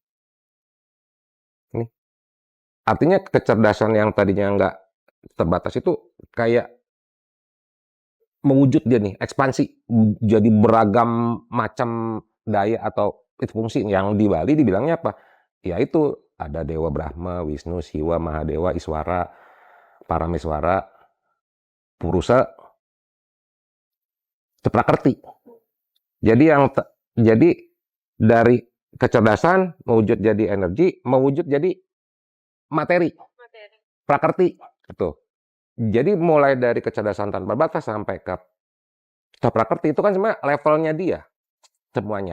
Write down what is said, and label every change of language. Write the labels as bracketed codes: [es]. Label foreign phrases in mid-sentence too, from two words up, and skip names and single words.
[id] Artinya kecerdasan yang tadinya nggak terbatas itu kayak mewujud dia nih, ekspansi jadi beragam macam daya atau itu fungsi. Yang di Bali dibilangnya apa? Ya itu ada Dewa Brahma, Wisnu, Siwa, Mahadewa, Iswara, Parameswara, Purusa, Prakrti. Jadi dari kecerdasan mewujud jadi energi, mewujud jadi materi. Prakrti. Gitu. Jadi mulai dari kecerdasan tanpa batas sampai ke prakrti itu kan sebenarnya levelnya dia semuanya.